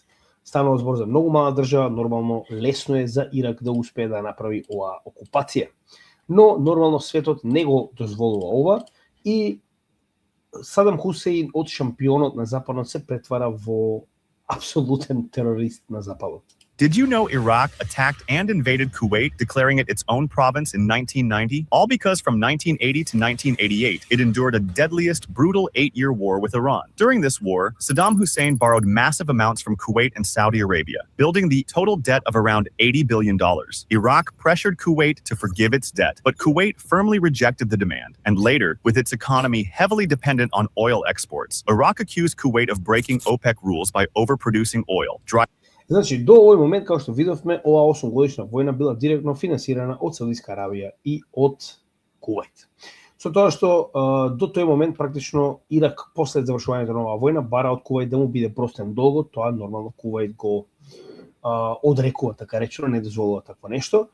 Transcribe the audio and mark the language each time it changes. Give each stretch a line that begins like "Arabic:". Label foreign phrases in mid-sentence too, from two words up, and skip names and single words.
Macedonian: Станува збор за многу мала држава, нормално лесно е за Ирак да успее да направи оваа окупација. Но нормално светот не го дозволува ова и Садам Хусеин од шампионот на Западот се претвара во абсолютен терорист на Западот.
English: Did you know Iraq attacked and invaded Kuwait, declaring it its own province in 1990? All because from 1980 to 1988, it endured a deadliest, brutal 8-year war with Iran. During this war, Saddam Hussein borrowed massive amounts from Kuwait and Saudi Arabia, building the total debt of around $80 billion. Iraq pressured Kuwait to forgive its debt, but Kuwait firmly rejected the demand. And later, with its economy heavily dependent on oil exports, Iraq accused Kuwait of breaking OPEC rules by overproducing oil.
Macedonian: Значи, до овој момент, како што видовме, оваа 8-годишна војна била директно финансирана од Саудиска Арабија и од Кувајт. Со тоа што до тој момент практично Ирак после завршувањето на оваа војна бара од Кувајт да му биде простен долгот, тоа нормално Кувајт го одрекува, така речено, не дозволува такво нешто.